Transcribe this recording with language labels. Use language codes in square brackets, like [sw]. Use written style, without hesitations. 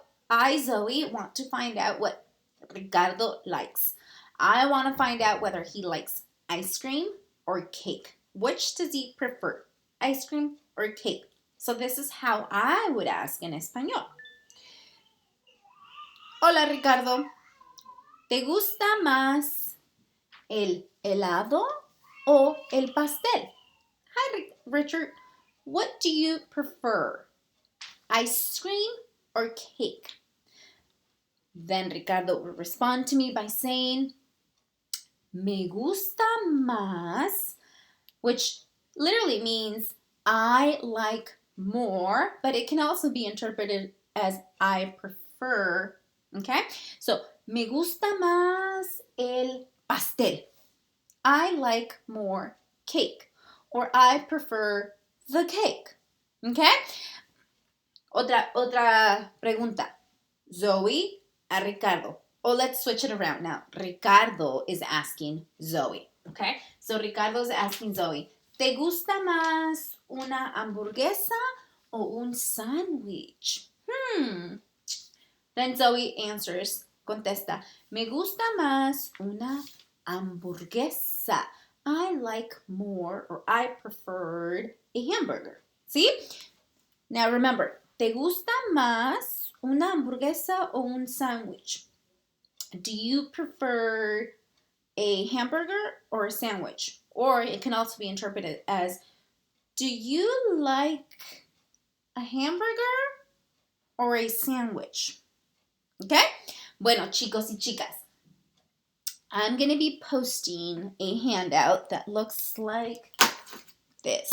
[en] I, Zoe, want to find out what Ricardo likes. I want to find out whether he likes ice cream or cake. Which does he prefer? Ice cream or cake? So this is how I would ask in español. [es] Hola, Ricardo. ¿Te gusta más el helado o el pastel? [en] Hi, Richard. What do you prefer? Ice cream or cake? Then Ricardo will respond to me by saying, [es] me gusta más, [en] which literally means I like more, but it can also be interpreted as I prefer. Okay? [es] So, me gusta más el pastel. [en] I like more cake. Or I prefer the cake. Okay? [es] Otra pregunta. Zoe a Ricardo. [en] Or let's switch it around now. Ricardo is asking Zoe. Okay? So Ricardo is asking Zoe, [es] ¿te gusta más una hamburguesa o un sándwich? [en] Then Zoe answers, [es] contesta, me gusta más una hamburguesa. [en] I like more, or I preferred a hamburger. See? Now remember, [es] ¿te gusta más una hamburguesa o un sándwich? [en] Do you prefer a hamburger or a sandwich? Or it can also be interpreted as, do you like a hamburger or a sandwich? Okay? [es] Bueno, chicos y chicas, [en] I'm going to be posting a handout that looks like this.